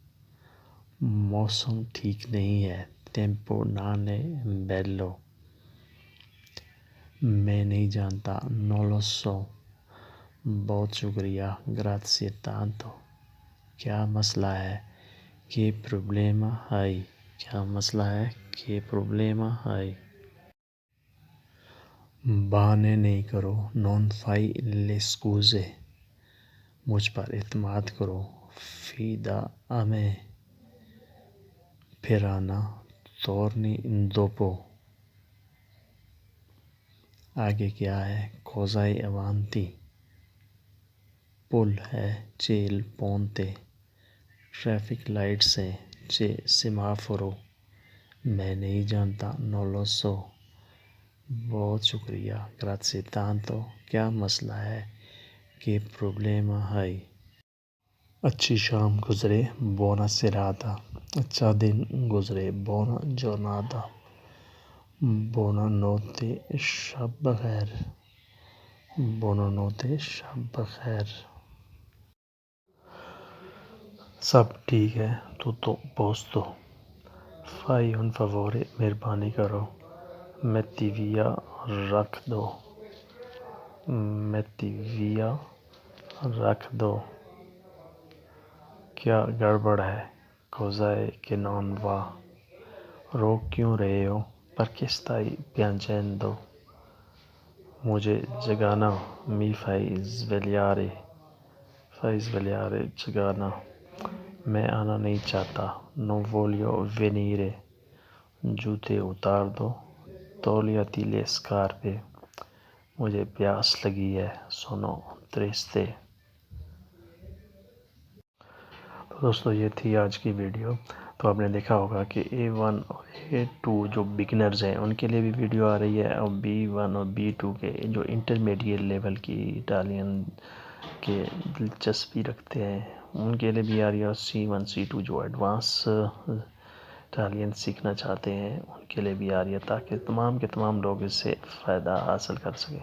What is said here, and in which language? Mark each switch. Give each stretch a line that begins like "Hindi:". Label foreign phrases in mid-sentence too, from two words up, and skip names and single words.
Urdu: موسم ٹھیک نہیں ہے
Italian: tempo non è bello,
Urdu: میں نہیں جانتا
Italian: non lo so,
Urdu: بہت شکریہ
Italian: grazie tanto.
Urdu: کیا مسئلہ ہے
Italian: Che problema hai?
Urdu: کیا مسئلہ ہے؟
Italian: Che problema hai?
Urdu: بہانے نہیں کرو.
Italian: Non fai le scuse.
Urdu: مجھ پر اعتماد کرو.
Italian: Fida a me.
Urdu: پھر آنا.
Italian: Torni dopo.
Urdu: آگے کیا ہے؟
Italian: Cosa hai avanti.
Urdu: پل ہے.
Italian: C'è il ponte.
Urdu: ٹریفک لائٹس ہیں.
Italian: C'è semaforo.
Urdu: میں نہیں جانتا.
Italian: Non lo so.
Urdu: بہت شکریہ.
Italian: Grazie tanto.
Urdu: کیا مسئلہ ہے؟
Italian: Che problema hai?
Urdu: اچھی شام گزرے.
Italian: Buona serata.
Urdu: اچھا دن گزرے.
Italian: Buona giornata. Buonanotte.
Urdu: شب بخیر. Buonanotte. شب بخیر. سب ٹھیک ہے.
Italian: Tutto a posto. Fai un favore.
Urdu: مہربانی کرو.
Italian: Metti via.
Urdu: رکھ دو.
Italian: Metti via.
Urdu: رکھ دو. کیا گڑبڑ ہے؟
Italian: Cos'è che non va?
Urdu: رو کیوں رہے ہو؟
Italian: Perché stai piangendo?
Urdu: مجھے جگانا.
Italian: Mi fai svegliare. Fai svegliare.
Urdu: جگانا. میں آنا نہیں چاہتا.
Italian: Non voglio venire.
Urdu: جوتے اتار دو.
Italian: Togliati le scarpe.
Urdu: مجھے پیاس لگی ہے.
Italian: Sono triste.
Urdu: تو دوستو یہ تھی آج کی ویڈیو. تو آپ نے دیکھا ہوگا کہ A1 اور A2 جو بگنرز ہیں ان کے لیے بھی ویڈیو آ رہی ہے، اور B1 اور B2 کے جو
English: intermediate level
Urdu: کی اٹالین کے دلچسپی رکھتے ہیں ان کے لیے بھی آ رہی ہے، اور C1 C2 جو
English: advance Italian
Urdu: سیکھنا چاہتے ہیں ان کے لیے بھی آ رہی ہے، تاکہ تمام کے تمام لوگ اس سے فائدہ حاصل کر سکیں.